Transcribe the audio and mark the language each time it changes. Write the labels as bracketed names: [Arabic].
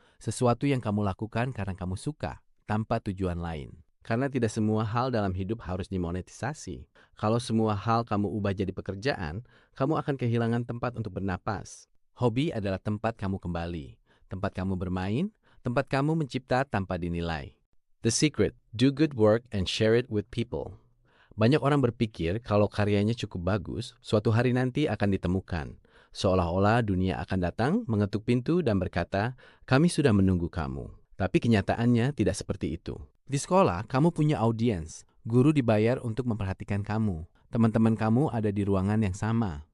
[Indonesian] Sesuatu yang kamu lakukan karena kamu suka, tanpa tujuan lain. Karena tidak semua hal dalam hidup harus dimonetisasi. Kalau semua hal kamu ubah jadi pekerjaan, kamu akan kehilangan tempat untuk bernapas. Hobi adalah tempat kamu kembali, tempat kamu bermain, tempat kamu mencipta tanpa dinilai. [English] The secret, do good work and share it with people. [Indonesian] Banyak orang berpikir kalau karyanya cukup bagus, suatu hari nanti akan ditemukan. Seolah-olah dunia akan datang, mengetuk pintu dan berkata, kami sudah menunggu kamu. Tapi kenyataannya tidak seperti itu. Di sekolah, kamu punya audiens. Guru dibayar untuk memperhatikan kamu. Teman-teman kamu ada di ruangan yang sama.